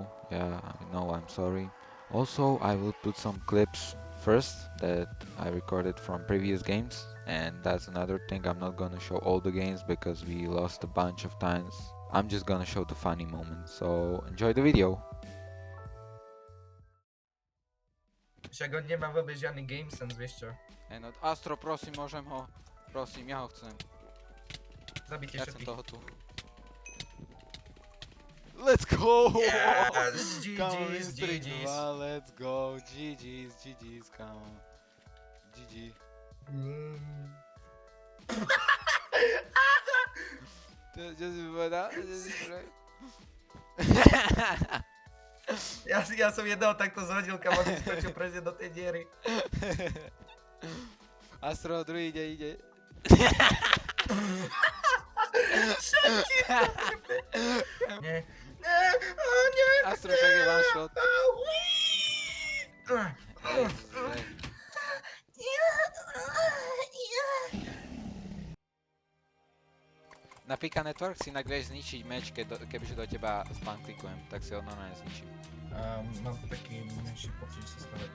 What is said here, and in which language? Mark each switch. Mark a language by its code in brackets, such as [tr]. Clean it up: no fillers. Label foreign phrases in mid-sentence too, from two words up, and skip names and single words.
[en] Yeah, I know, I'm sorry. Also, I will put some clips first that I recorded from previous games, and that's another thing, I'm not gonna show all the games because we lost a bunch of times. I'm just gonna show the funny moments, so enjoy the video. [sk] Však on nemá vôbec žiadny [en] game sense, [sk] vieš čo? No, Astro, prosím, môžem ho? Prosím, ja ho chcem. Zabite Ja chcem všetkých. toho tu. [en] Let's go! Yes, Come on, GG's, Mystery GG's. 2, let's go. GG's, GG's, come on. GG. [sk] Čo si povedal? Ja som jedného takto zhodil, kam on skočil presne do tej diery. Astro, druhý ide. Nie. Nie. Astro, však je [en] one shot. [sk] Na Pika Network si inak vieš zničiť meč, kebyže do teba spam-klikujem, tak si ho normálne zničím. Mám taký menší pocit, že sa stále